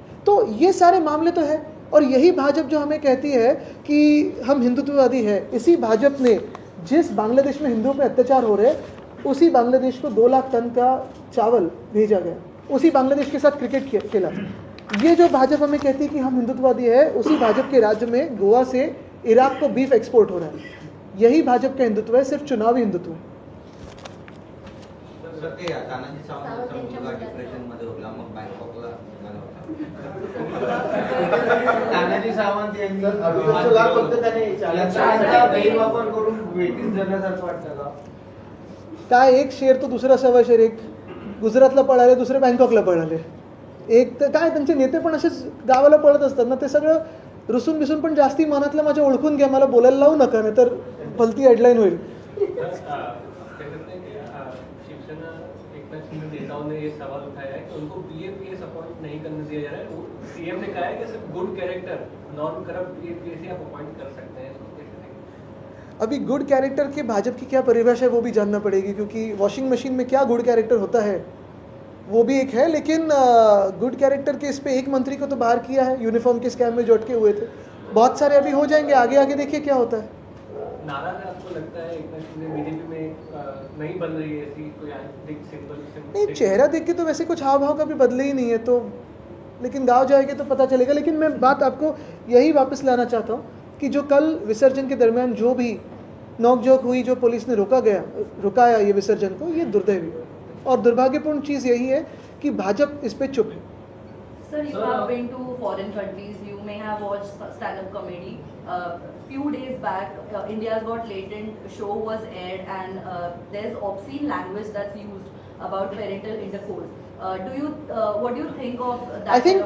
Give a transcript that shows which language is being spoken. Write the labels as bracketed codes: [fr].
[hi] तो ये सारे मामले तो है, और यही भाजपा जो हमें कहती है कि हम हिंदुत्ववादी है, इसी भाजपा ने जिस बांग्लादेश में हिंदुओं पे अत्याचार हो रहे, उसी बांग्लादेश को 2 लाख टन का चावल भेजा गया, उसी बांग्लादेश के साथ क्रिकेट खेला. ये जो भाजपा हमें कहती है कि हम हिंदुत्ववादी है, उसी भाजपा के राज्य में गोवा से इराक को बीफ एक्सपोर्ट हो रहा है. यही भाजपा का हिंदुत्व है, सिर्फ चुनावी हिंदुत्व है. [mr] सर ते तानाजी सावंत मुलगा डिप्रेशन मध्ये होता, मग बँकॉकला निघाला होता. तानाजी सावंत यांनी याचा गैरवापर करून वेटीस धरल्यासारखं वाटतं का? काय एक शेर तो दुसरा सव्वा शेर, एक गुजरातला पळाले, दुसरे बँकॉकला पळाले. एक तर काय त्यांचे नेते पण असेच गावाला पळत असतात ना, ते सगळं रुसून बिसून. पण जास्ती मनातलं माझ्या ओळखून घ्या, मला बोलायला लावू नका, नाही तर भलती हेडलाईन होईल. [hi] शिवसेना एकनाथ शिंदे नेताओं ने ये सवाल उठाया है कि उनको बीएपीएस अपॉइंट नहीं करने दिया जा रहा है. सीएम ने कहा है कि सिर्फ good character non corrupt BAPS ही आप अपॉइंट कर सकते हैं. अभी गुड कैरेक्टर के भाजपा की क्या परिभाषा है वो भी जानना पड़ेगी, क्योंकि वॉशिंग मशीन में क्या गुड कैरेक्टर होता है वो भी एक है. लेकिन गुड कैरेक्टर के इस पे एक मंत्री को तो बाहर किया है यूनिफॉर्म के स्कैम में जो अटके हुए थे. बहुत सारे अभी हो जाएंगे, आगे आगे देखिए क्या होता है. नाराज है आपको लगता है एकनाथ शिंदे बीजेपी में नहीं बन रही है ऐसी कोई सिंपल नहीं, चेहरा देख के तो वैसे कुछ हाव भाव का भी बदले ही नहीं है, तो लेकिन गांव जाएंगे तो पता चलेगा. लेकिन मैं बात आपको यही वापस लाना चाहता हूँ कि जो कल विसर्जन के दरमियान जो भी नोकझोंक हुई, जो पुलिस ने रुकाया ये विसर्जन को, ये दुर्दैवी और दुर्भाग्यपूर्ण चीज़ यही है कि भाजपा इस पे चुप है. [en] Sir, you have been to foreign countries. You may have watched stand-up comedy. Few days back, India's Got Latent show was aired, and there's obscene language that's used about parental intercourse. What do you think of that?